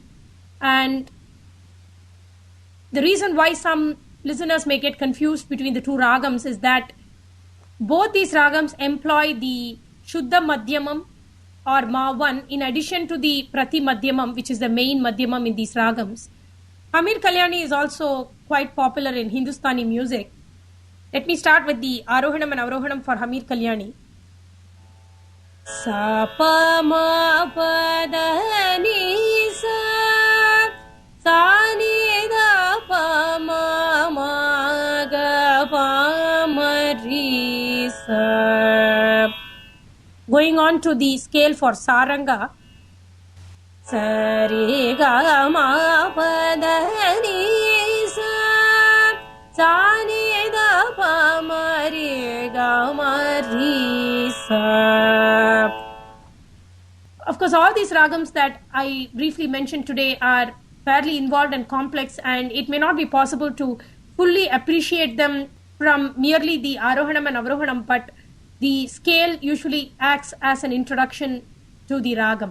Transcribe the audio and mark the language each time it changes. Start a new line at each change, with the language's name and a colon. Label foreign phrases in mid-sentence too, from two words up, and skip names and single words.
English: And the reason why some listeners may get confused between the two ragams is that both these ragams employ the Shuddha Madhyamam or Ma1 in addition to the Prati Madhyamam, which is the main Madhyamam in these ragams. Hamir Kalyani is also quite popular in Hindustani music. Let me start with the Arohanam and Avrohanam for Hamir Kalyani. Sa pa ma pa da ni sa sa ni da pa ma ma ga pa ma ri sa. Going on to the scale for Saranga. Sa re ga ma pa da ni sa sa ni da pa ma re ga ma ri sa. Of course, all these ragams that I briefly mentioned today are fairly involved and complex, and it may not be possible to fully appreciate them from merely the Arohanam and Avrohanam, but the scale usually acts as an introduction to the ragam.